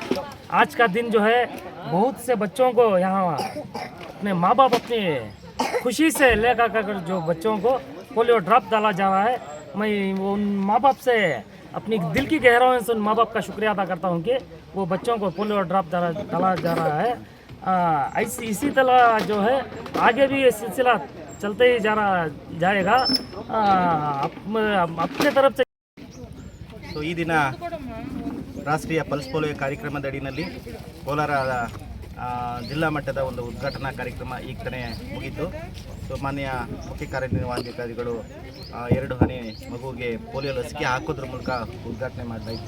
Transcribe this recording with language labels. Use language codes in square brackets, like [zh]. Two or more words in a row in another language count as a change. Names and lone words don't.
[hi] आज का दिन जो है बहुत से बच्चों को यहाँ अपने माँ बाप अपनी खुशी से लेकर जो बच्चों को [en] polio drop [hi] डाला जा रहा है, मैं उन माँ बाप से अपनी दिल की गहराइयों से उन माँ बाप का शुक्रिया अदा करता हूँ कि वो बच्चों को [en] polio drop [hi] डाला जा रहा है। इसी तरह जो है आगे भी ये सिलसिला चलते ही जाएगा अपने तरफ से। [kn] ಸೊ ಈ ದಿನ ರಾಷ್ಟ್ರೀಯ ಪಲ್ಸ್ ಪೋಲಿಯೋ ಕಾರ್ಯಕ್ರಮದ ಅಡಿಯಲ್ಲಿ ಕೋಲಾರ ಜಿಲ್ಲಾ ಮಟ್ಟದ ಒಂದು ಉದ್ಘಾಟನಾ ಕಾರ್ಯಕ್ರಮ ಈಗ ತಾನೇ ಮುಗಿತು. ಸೊ ಮಾನ್ಯ ಮುಖ್ಯ ಕಾರ್ಯನಿರ್ವಹಣಾಧಿಕಾರಿಗಳು 2 ಹನಿ ಮಗುವಿಗೆ ಪೋಲಿಯೋ ಲಸಿಕೆ ಹಾಕೋದ್ರ ಮೂಲಕ ಉದ್ಘಾಟನೆ ಮಾಡಲಾಯಿತು.